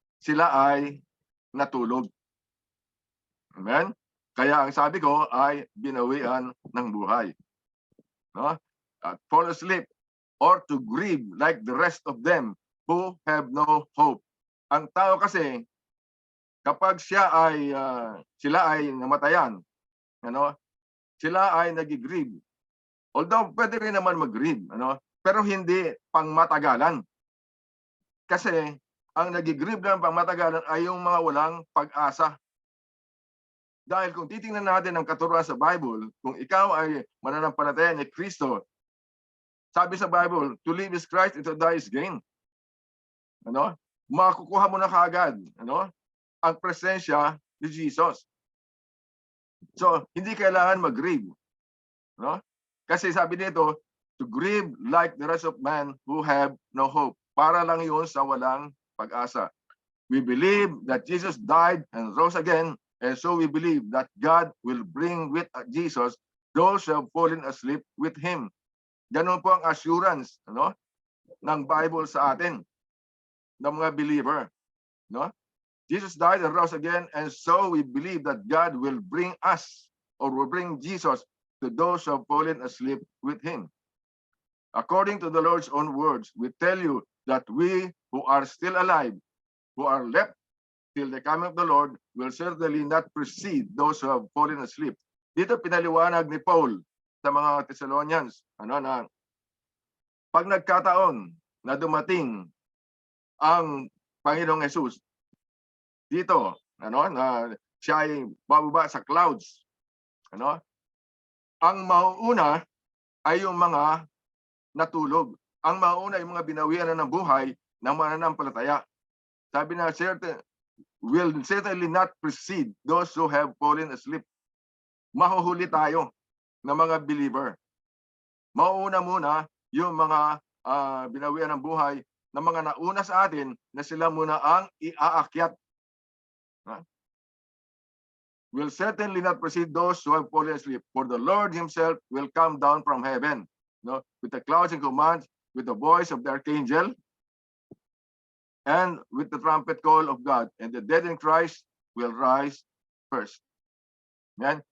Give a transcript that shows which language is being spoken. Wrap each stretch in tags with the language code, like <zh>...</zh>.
<tl>Sila ay natulog. Amen? Kaya ang sabi ko ay binawian ng buhay. No?</tl> <en>Fall asleep or to grieve like the rest of them who have no hope.</en> <tl>Ang tao kasi, kapag sila ay namatayan, ano? Sila ay nag-grieve. Although pwede rin naman mag-grieve, ano? Pero hindi pangmatagalan. Kasi ang nag-grieve lang pangmatagalan ay yung mga walang pag-asa. Dahil kung titingnan natin ang katuruan sa Bible, kung ikaw ay mananampalataya ni Kristo, sabi sa Bible,</tl> <en>to live is Christ, to die is gain.</en> <tl>Ano? Makukuha mo na kaagad, ano? Ang presensya ni Jesus. So, hindi kailangan mag-grieve. No? Kasi sabi dito,</tl> <en>to grieve like the rest of men who have no hope.</en> <tl>Para lang yun sa walang pag-asa.</tl> <en>We believe that Jesus died and rose again, and so we believe that God will bring with Jesus those who have fallen asleep with Him.</en> <tl>Ganun po ang assurance, ano, ng Bible sa atin, ng mga believer. No?</tl> <en>Jesus died and rose again, and so we believe that God will bring us, or will bring Jesus to those who have fallen asleep with Him. According to the Lord's own words, we tell you that we who are still alive, who are left till the coming of the Lord, will certainly not precede those who have fallen asleep.</en> <tl>Dito pinaliwanag ni Paul sa mga Thessalonians, na pag nagkataon na dumating ang Panginoong Jesus dito, na siya ay bababa sa clouds, ang mauuna ay yung mga natulog. Ang mauuna ay mga binawian ng buhay ng mananampalataya. Sabi na,</tl> <en>will certainly not precede those who have fallen asleep.</en> <tl>Mahuhuli tayo ng mga believer. Mauuna muna yung mga binawian ng buhay ng mga nauna sa atin na sila muna ang iaakyat.</tl> <en>Will certainly not precede those who have fallen asleep. For the Lord Himself will come down from heaven, with the clouds and commands, with the voice of the archangel, and with the trumpet call of God, and the dead in Christ will rise first. Yan.</en>